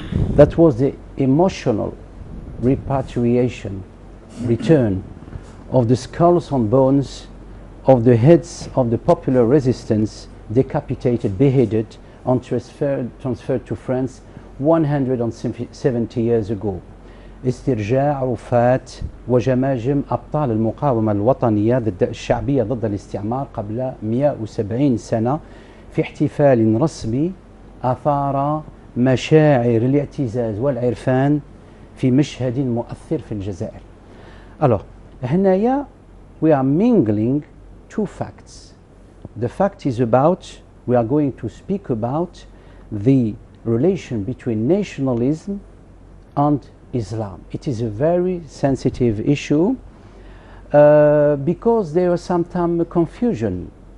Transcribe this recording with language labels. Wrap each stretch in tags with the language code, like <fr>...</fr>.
<en>that was the emotional repatriation, return of the skulls and bones of the heads of the popular resistance decapitated, beheaded, and transferred to France 170 years ago.</en> <ar>استرجاع رفات وجماجم أبطال المقاومة الوطنية الشعبية ضد الاستعمار قبل 170 سنة في احتفال رسمي أثار مشاعر الاعتزاز والعرفان في مشهد مؤثر في الجزائر.</ar> <fr>Alors,</fr> <ar>هنايا</ar> <en>we are mingling two facts. The fact is about, we are going to speak about the relation between nationalism and Islam. It is a very sensitive issue because there is sometimes confusion.</en>